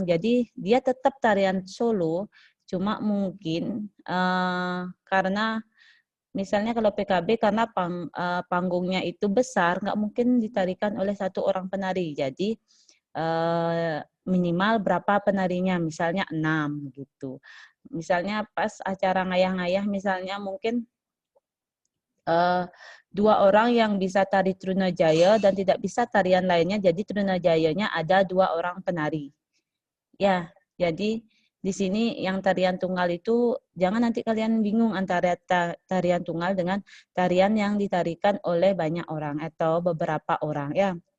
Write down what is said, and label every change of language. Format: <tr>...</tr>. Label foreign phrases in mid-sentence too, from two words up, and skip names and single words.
<id>Jadi dia tetap tarian Solo, cuma mungkin karena misalnya kalau PKB karena panggungnya itu besar, nggak mungkin ditarikan oleh satu orang penari. Jadi minimal berapa penarinya, misalnya 6 gitu. Misalnya pas acara ngayah-ngayah misalnya mungkin 2 orang yang bisa tari Trunajaya dan tidak bisa tarian lainnya, jadi Trunajayanya ada 2 orang penari. Ya, jadi di sini yang tarian tunggal itu jangan nanti kalian bingung antara tarian tunggal dengan tarian yang ditarikan oleh banyak orang atau beberapa orang ya.</id>